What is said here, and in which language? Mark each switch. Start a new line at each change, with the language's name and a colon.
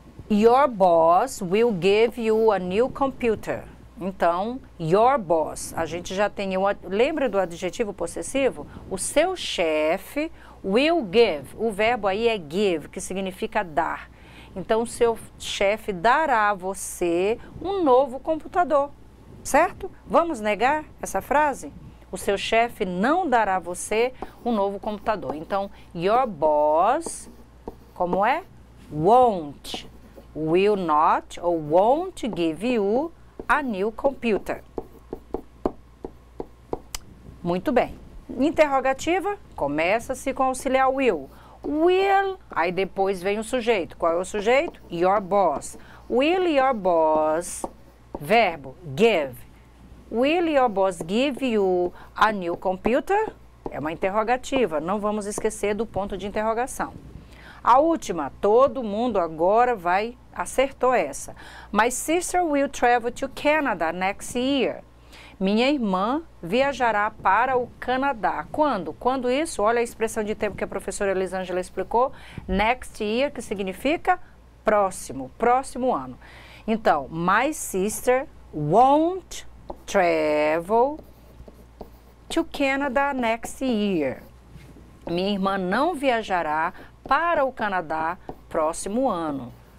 English: Your boss will give you a new computer.
Portuguese: Então,
English: your boss,
Portuguese: a gente já tem, lembra do adjetivo possessivo? O seu chefe
English: will give,
Portuguese: o verbo aí é give, que significa dar. Então, o seu chefe dará a você um novo computador, certo? Vamos negar essa frase? o seu chefe não dará a você um novo computador. Então,
English: your boss,
Portuguese: como é?
English: Won't, will not ou won't give you a new computer.
Portuguese: Muito bem. Interrogativa, começa-se com auxiliar will. Will, aí depois vem o sujeito. Qual é o sujeito?
English: Your boss. Will your boss, verbo, give. Will your boss give you a new computer?
Portuguese: É uma interrogativa, não vamos esquecer do ponto de interrogação. A última, todo mundo agora acertou essa.
English: My sister will travel to Canada next year.
Portuguese: Minha irmã viajará para o Canadá. Quando? Quando isso? Olha a expressão de tempo que a professora Elisângela explicou.
English: Next year,
Portuguese: que significa próximo, próximo ano.
English: Então, my sister won't travel to Canada next year.
Portuguese: Minha irmã não viajará para o Canadá próximo ano.